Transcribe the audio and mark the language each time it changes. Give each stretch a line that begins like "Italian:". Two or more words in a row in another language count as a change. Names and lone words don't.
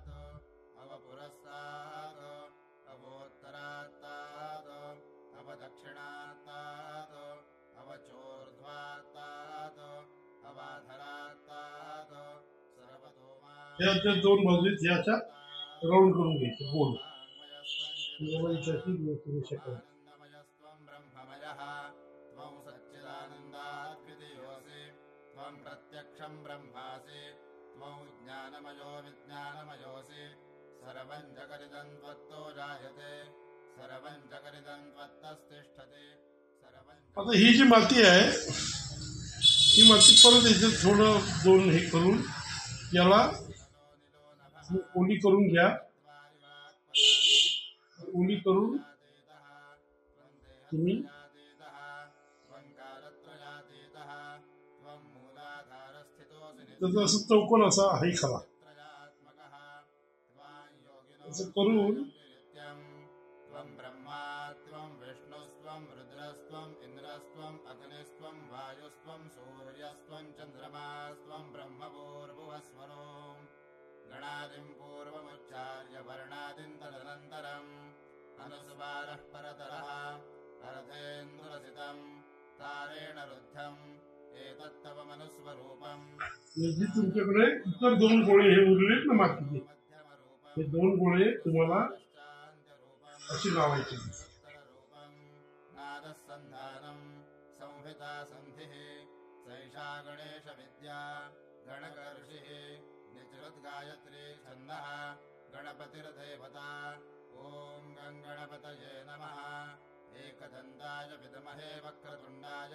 Marathi: या 2 बाजू ह्या अशा राऊंड करून घ्यायचे गोल.
Sanskrit: प्रत्यक्षं ब्रह्मासि त्वं ज्ञानमयो विज्ञानमयोऽसि सर्वं जगदिदं त्वत्तो जायते सर्वं जगदिदं त्वत्तस्तिष्ठति.
Marathi: आता ही जी माती आहे ही माती परत याच्यात थोडं 2 हे करून याला ओली करून घ्या. ओली करून तुम्ही त्याचा असं चौकोन असा आहे खरा असं करून
Sanskrit: त्वं ब्रह्मा त्वं विष्णुस्त्वं रुद्रस्त्वम् इन्द्रस्त्वम् अग्निस्त्वं वायुस्त्वं सूर्यस्त्वं चन्द्रमास्त्वं ब्रह्मपूर्भुवस्वरो गणादिं पूर्वमुच्चार्य वर्णादिं तदनन्तरम् अनुस्वारः परतरः अर्धेन्दुरसितं तारेण रुद्धम् एतत्तव मनुस्वरूपम्
Marathi: म्हणजे तुमच्याकडे इतर 2 गोळे हे उरलेत ना मातीचे, हे 2 गोळे तुम्हाला अशी लावायची.
Sanskrit: नादसन्धानम् संहिता सन्धिः सैषा गणेश विद्या गणकर्षिः निजृद्गायत्री छन्दः गणपतिर्देवता ॐ गणपतये नमः एकदन्ताय विद्महे वक्रतुण्डाय